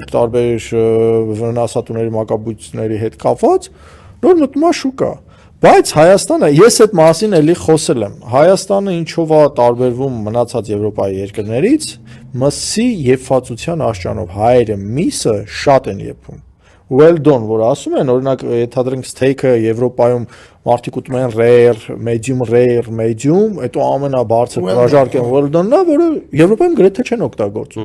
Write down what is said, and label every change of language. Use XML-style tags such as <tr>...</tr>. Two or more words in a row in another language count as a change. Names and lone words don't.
<hy>տարբեր վնասատուների մակաբույծների հետ կապված, նոր մտնում է շուկա։ Բայց Հայաստանը, ես այդ մասին էլի խոսել եմ, Հայաստանը ինչով է տարբերվում մնացած Եվրոպայի երկրներից, մսի եփվածության աշճանով, հայերը միսը շատ են եփում։</hy> <en>Well done,</en> <hy>որ ասում են, օրինակ, ենթադրենք steak-ը Եվրոպայում մարդիկ ուտում են</hy> <en>rare, medium,</en> <hy>հետո ամենաբարձր հրաժարկ են</hy> <en>well done-</en> <hy>ը, որը Եվրոպայում գրեթե չեն օգտագործում։</hy>